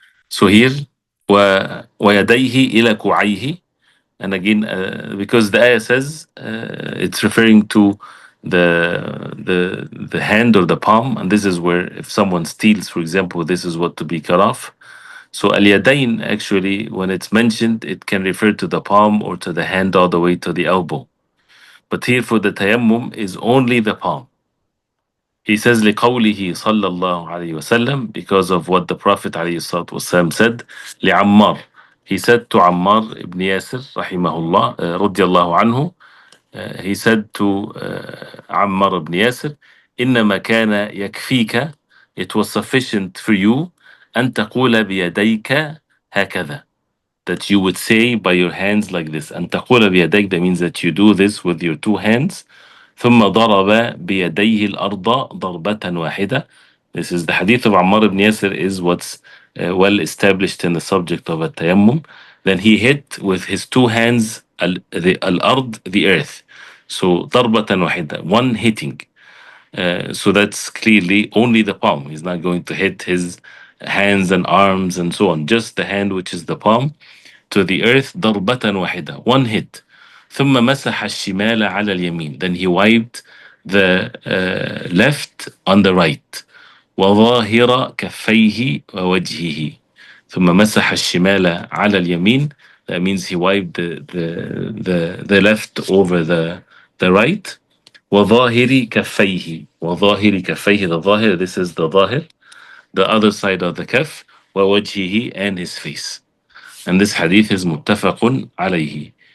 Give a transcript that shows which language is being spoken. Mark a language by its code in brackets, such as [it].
[en] So here [ar] ويديه إلى كوعيه. [en] And again, because the ayah says it's referring to the hand or the palm, and this is where if someone steals, for example, this is what to be cut off. So al-yadayn, actually, when it's mentioned, it can refer to the palm or to the hand all the way to the elbow. But here for the tayammum is only the palm. He says [ar] لقوله صلى الله عليه وسلم, [en] because of what the Prophet [ar] عليه الصلاة والسلام [en] said لعمار. He said to Ammar ibn Yasir rahimahullah [ar] رضي الله عنه, [en] he said to Ammar ibn Yasir, [ar] إنما كان يكفيك, [en] it was sufficient for you [ar] أن تقول بيديك هكذا, [en] that you would say by your hands like this. [ar] أن تقول بيديك, [en] that means that you do this with your two hands. [ar] ثم ضرب بيديه الأرض ضربة واحدة. [en] This is the hadith of Ammar ibn Yasir, is what's well established in the subject of tayammum. Then he hit with his two hands al-ard, the earth. So [ar] ضربة واحدة, [en] one hitting. So that's clearly only the palm. He's not going to hit his hands and arms and so on. Just the hand, which is the palm, to the earth. [ar] ضربة واحدة, [en] one hit. [ar] ثم مسح الشمال على اليمين. [en] Then he wiped the left on the right. [ar] وظاهر كفيه ووجهه. ثم مسح الشمال على اليمين. [en] That means he wiped the left over the right. [ar] وظاهر كفيه. وظاهر كفيه, [en] the ظاهر, this is the ظاهر, the other side of the kaf. ووجهه, and his face. And this hadith is muttafaqun alayhi.